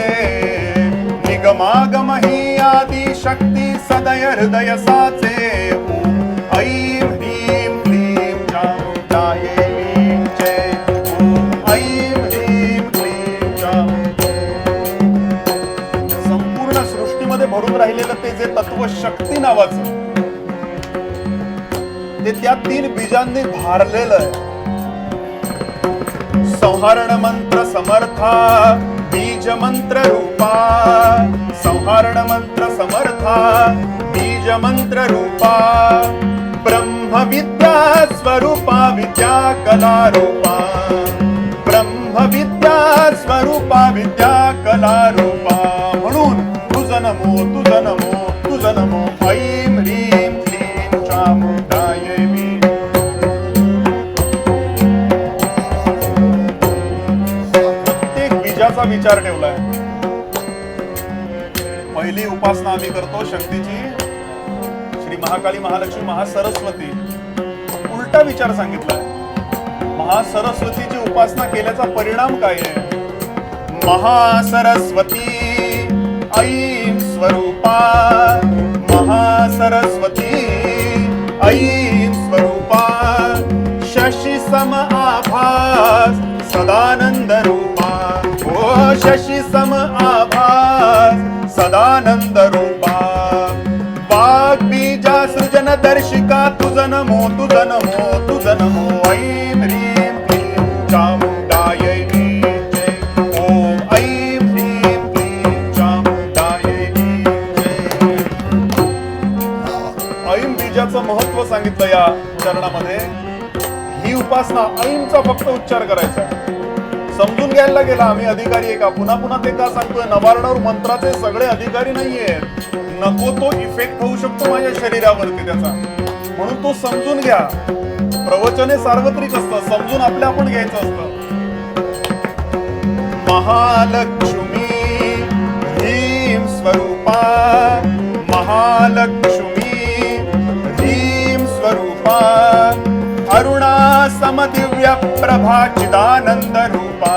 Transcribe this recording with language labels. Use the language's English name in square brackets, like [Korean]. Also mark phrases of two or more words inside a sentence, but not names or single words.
[Marathi] निगमागम ही आदि शक्ती सदय हृदय साचे। [Sanskrit] ओम ऐं ह्रीं क्लीं चामुण्डायै वीचे। ओम ऐं ह्रीं क्लीं चामुण्डायै। [Marathi] संपूर्ण सृष्टीमध्ये भरून राहिलेलं ते जे तत्व शक्ती नावाचं ते त्या 3 बीजांनी भारलेलं आहे. संहरण मंत्र समर्था बीज मंत्र रूपा। संहरण मंत्र समर्था बीज मंत्र रूपा। ब्रह्म विद्या स्वरूपा विद्या कला रूपा। ब्रह्म विद्या स्वरूपा विद्या कला रूपा। म्हणून तुझ नमो तुझ नमो तुझ नमो [Sanskrit] ऐं ह्रीं क्लीं चामुण्डायै वीचे। [Marathi] बीजाचा विचार ठेवलाय. पहिली उपासना आम्ही करतो शक्तीची श्री महाकाली महालक्ष्मी महासरस्वती. उलटा विचार सांगितलाय. महासरस्वतीची उपासना केल्याचा परिणाम काय आहे? महासरस्वती ऐं स्वरूपा। महासरस्वती ऐं स्वरूपा। शशि सम आभास सदानंद रूपा। ओ शशि सम आभास सदानंद रूपा। वाग् बीजा सृजन दर्शिका तुझ नमो तुझ नमो तुझ नमो [Sanskrit] ऐं ह्रीं क्लीं चामुण्डायै वीचे। ओम ऐं ह्रीं क्लीं चामुण्डायै वीचे। [Marathi] ऐं बीजाचं महत्व सांगितलं या चरणामध्ये. ही उपासना ऐंचा फक्त उच्चार करायचा. समजून घ्यायला गेला आम्ही अधिकारी आहे का? पुन्हा पुन्हा ते का सांगतोय? नवार्णव मंत्राचे सगळे अधिकारी नाहीयेत. नको तो इफेक्ट होऊ शकतो माझ्या शरीरावरती त्याचा. म्हणून तो समजून घ्या. प्रवचन हे सार्वत्रिक असतं. समजून आपल्या आपण घ्यायचं असतं. महालक्ष्मी ह्रीं स्वरूपा। महालक्ष्मी ह्रीं स्वरूपा। अरुणा समदिव्य प्रभा चिदानंद रूपा।